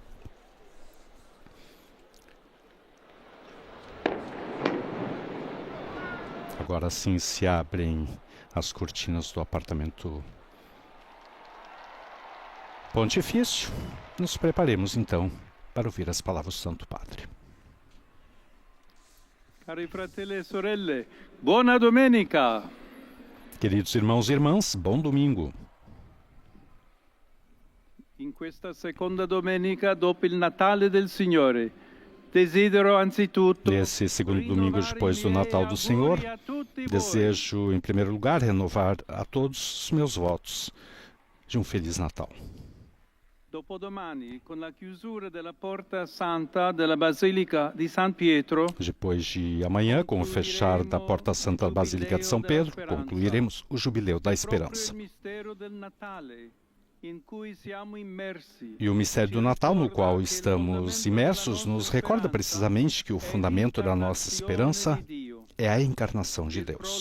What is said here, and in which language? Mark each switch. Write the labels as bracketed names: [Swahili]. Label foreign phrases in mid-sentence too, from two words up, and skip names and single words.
[Portuguese] Agora sim se abrem as cortinas do apartamento pontifício. Nos preparemos então para ouvir as palavras do Santo Padre. [Italian] Cari fratelli e sorelle, buona domenica! [Portuguese] Queridos irmãos e irmãs, bom domingo. [Italian] In questa seconda domenica dopo il Natale del Signore, desidero anzitutto, [Portuguese] nesse segundo domingo depois do Natal do Senhor, desejo, em primeiro lugar, renovar a todos os meus votos de um Feliz Natal. [Italian] Dopodomani, con la chiusura della Porta Santa della Basilica di San Pietro, [Portuguese] depois de amanhã, com o fechar da Porta Santa da Basílica de São Pedro, concluiremos o Jubileu da Esperança. E o mistério do Natal, no qual estamos imersos, nos recorda precisamente que o fundamento da nossa esperança é a encarnação de Deus.